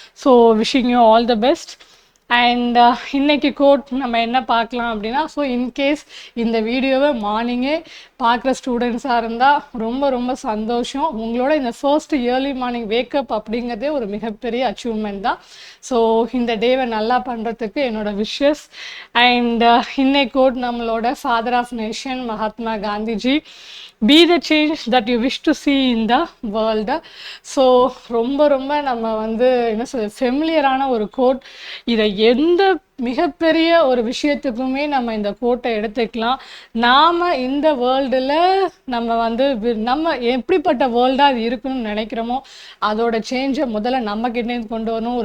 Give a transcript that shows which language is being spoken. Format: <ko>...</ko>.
<ta>So wishing you all the best. And இன்னைக்கு code நம்ம என்ன பார்க்கலாம் அப்படின்னா, ஸோ இன்கேஸ் இந்த வீடியோவை மார்னிங்கே பார்க்குற ஸ்டூடெண்ட்ஸாக இருந்தால் ரொம்ப ரொம்ப சந்தோஷம். உங்களோட இந்த ஃபர்ஸ்ட் இயர்லி மார்னிங் வேக்கப் அப்படிங்கிறதே ஒரு மிகப்பெரிய அச்சீவ்மெண்ட் தான். ஸோ இந்த டேவை நல்லா பண்ணுறதுக்கு என்னோட விஷஸ். அண்ட் இன்னைக்கு கோட் நம்மளோட father of nation Mahatma Gandhiji,</ta> <en>be the change that you wish to see in the world.</en> <ta>So ரொம்ப ரொம்ப நம்ம வந்து என்ன சொல்ல ஃபெமிலியரான ஒரு கோட். இதை எந்த மிகப்பெரிய ஒரு விஷயத்துக்குமே நம்ம இந்த கோட்டை எடுத்துக்கலாம். நாம் இந்த வேர்ல்டில் நம்ம வந்து நம்ம எப்படிப்பட்ட வேர்ல்டாக அது இருக்குன்னு நினைக்கிறோமோ அதோட சேஞ்சை முதல்ல நம்மக்கிட்டேருந்து கொண்டு வரணும்.</ta>